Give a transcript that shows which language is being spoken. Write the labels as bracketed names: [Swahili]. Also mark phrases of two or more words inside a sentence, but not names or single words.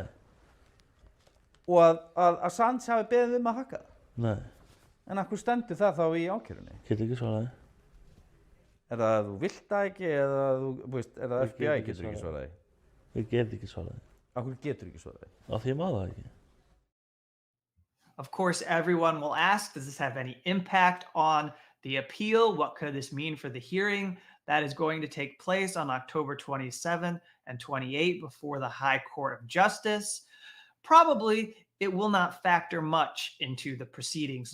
[Icelandic] Og að Assange hafi beðið að hakka það? Nei. En af hverju stendur það þá í ákærunni? Get ekki svaraði. Er það að þú vilt það ekki eða er það FBI getur ekki svaraði? Ég get ekki svaraði. Af hverju getur ekki svaraði? Af því ég má það ekki. [English] Of course, everyone will ask, does this have any impact on the appeal? What could this mean for the hearing that is going to take place on October 27 and 28 before the High Court of Justice? Probably it will not factor much into the proceedings.